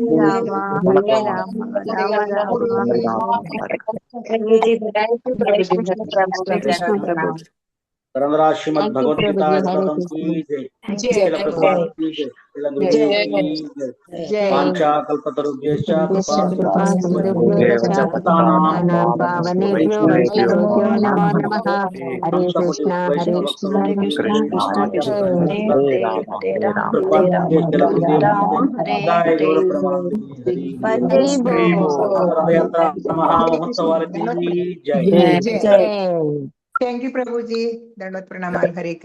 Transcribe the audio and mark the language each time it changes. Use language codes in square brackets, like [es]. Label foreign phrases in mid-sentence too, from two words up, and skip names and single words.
[sa] శ్రీమద్ భగవద్గీత వాంఛాకల్పతరుభ్యశ్చ పావనేభ్యో వైష్ణవేభ్యో నమో నమః. హరే కృష్ణ హరే కృష్ణ కృష్ణ కృష్ణ కృష్ణ హరే రామ హరే రామ [te] మహామహోత్సవాలకి జై. [en] thank you [te] ప్రభుజీ. దండవత్ ప్రణామాలు. హరే కృష్ణ.